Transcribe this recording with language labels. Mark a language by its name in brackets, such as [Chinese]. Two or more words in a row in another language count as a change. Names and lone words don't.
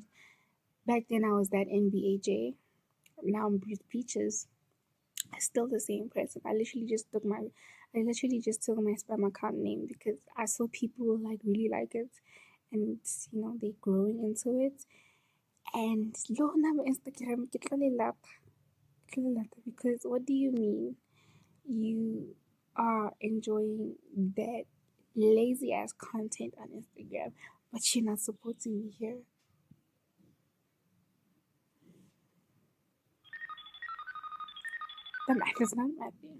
[English] Back then I was that NBAJ. Now I'm Bruce Peaches. Still the same person. I literally just took my spam account name because I saw people like really like it and they're growing into it. And [Tswana] lo na mo Instagram ke tlo le lata [English] because what do you mean you are enjoying that lazy ass content on Instagram but you're not supporting me here? The math is not mathing.